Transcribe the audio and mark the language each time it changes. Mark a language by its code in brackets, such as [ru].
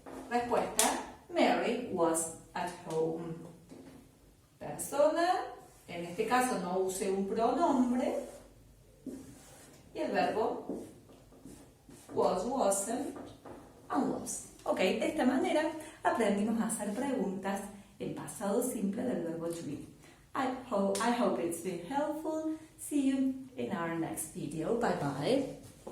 [en] Respuesta, Mary was at home. [es] Persona, en este caso no use un pronombre. Y el verbo was, wasn't, and was. Ok, de esta manera aprendimos a hacer preguntas en pasado simple del verbo to be. [en] I hope it's been helpful. See you in our next video. Bye bye.